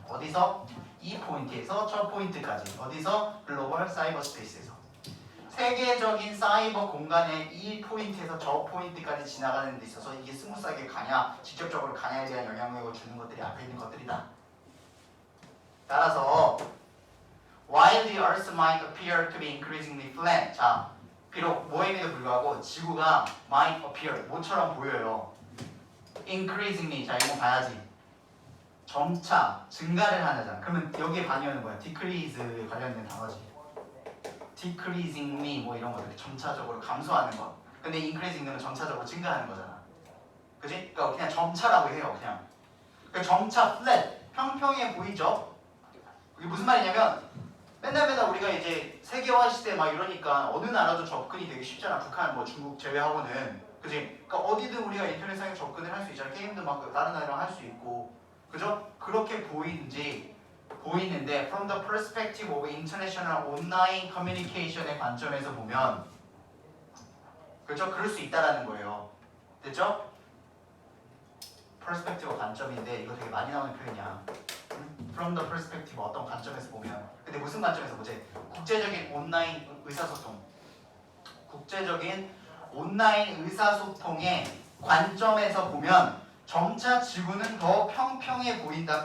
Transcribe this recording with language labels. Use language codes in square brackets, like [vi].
[ko] 어디서? 이 포인트에서 첫 포인트까지. 어디서? 글로벌 사이버 스페이스에서. 세계적인 사이버 공간의 이 포인트에서 저 포인트까지 지나가는 데 있어서 이게 스무스하게 가냐 직접적으로 가냐에 대한 영향력을 주는 것들이 앞에 있는 것들이다. [en] 따라서 while the Earth might appear to be increasingly flat, [ko] 자 비록 뭐임에도 불구하고 지구가 [en] might appear [ko] 뭐처럼 보여요. increasingly, 자 이거 봐야지. 점차 증가를 하잖아. 그러면 여기에 반의하는 거야. decrease 관련된 단어지. decreasingly 뭐 이런 것들 점차적으로 감소하는 거. 근데 increasing는 점차적으로 증가하는 거잖아. 그지? 그러니까 그냥 점차라고 해요. 그냥. 그러니까 점차 flat 평평해 보이죠? 이게 무슨 말이냐면 맨날 우리가 이제 세계화 시대 막 이러니까 어느 나라도 접근이 되게 쉽잖아. 북한 뭐 중국 제외하고는. 그지? 그러니까 어디든 우리가 인터넷상에 접근을 할 수 있잖아. 게임도 막 다른 나라랑 할 수 있고. 그죠? [en] 그렇게 보이는데 from the perspective of international online communication의 [ko] 관점에서 보면 그죠? 그럴 수 있다라는 거예요. 됐죠? perspective 관점인데 이거 되게 많이 나오는 표현이야. from the perspective 어떤 관점에서 보면. 근데 무슨 관점에서 보지? 국제적인 온라인 의사소통. 국제적인 온라인 의사소통의 관점에서 보면 점차 지구는 더 평평해 보인다.